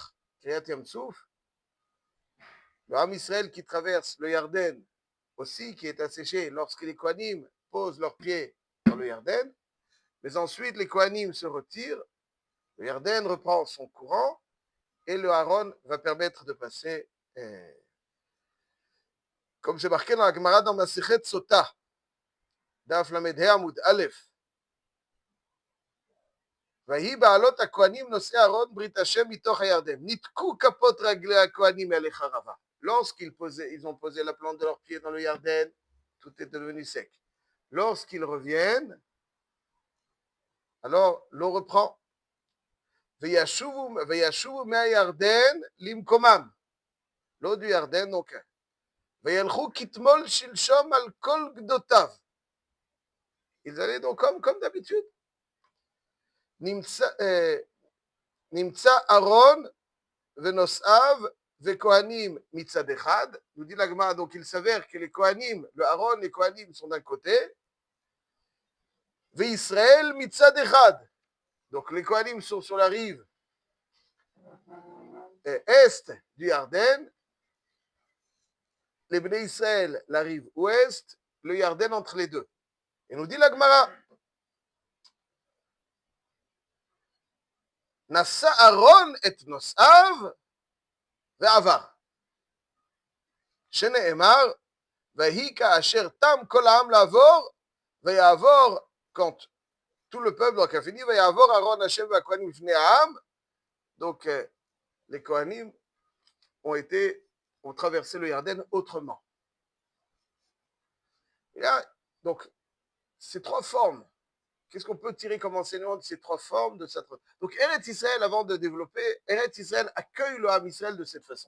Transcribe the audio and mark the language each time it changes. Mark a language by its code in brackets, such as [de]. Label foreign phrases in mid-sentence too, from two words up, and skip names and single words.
[he] קריעת ים סוף, [fr] le [he] עם ישראל [fr] qui traverse le Yarden aussi, qui est asséché lorsque les Kohanim posent leurs pieds dans le Yarden, mais ensuite les Kohanim se retirent, le Yarden reprend son courant, et le Haron va permettre de passer, comme c'est marqué dans la Gemara dans [he] מסכת סוטה, דף למד הא עמוד אלף, ויהי בעלות הכהנים נושאי ארון ברית השם מתוך הירדן. ניתקו כפות רגלי הכהנים אליך רבה. [fr] Lorsqu'ils ils ont posé la plante de leurs pieds dans le Yarden, tout est devenu sec. Lorsqu'ils reviennent, alors l'eau reprend. [he] וישובו מהירדן למקומם. [fr] l'eau du Yarden, donc, [he] וילכו כתמול שלשום על כל גדותיו. [fr] Ils allaient donc comme d'habitude. [he] נמצא ארון ונושאיו וכהנים מצד אחד. [fr] Nous dit la Gemara, donc il s'avère que les Kohanim, le Aaron, les Kohanim sont d'un côté, [he] ו ישראל מצד אחד. [fr] Donc les Kohanim sont sur la rive est du Yarden, les [he] בני ישראל [fr] la rive ouest, le Yarden entre les deux. Et nous dit la Gemara, [he] נשא ארון את נושאיו ועבר. שנאמר, ויהי כאשר תם כל העם לעבור, ויעבור, [fr] quand tout le peuple donc a fini, [he] ויעבור אהרון השם והכהנים לפני העם, [fr] donc les Kohanim ont traversé le Yarden autrement. Et là, donc, ces trois formes, qu'est-ce qu'on peut tirer comme enseignement de ces trois formes de cette... Donc, [he] ארץ ישראל, [fr] avant de développer, [he] ארץ ישראל [fr] accueille le [he] עם ישראל [fr] de cette façon.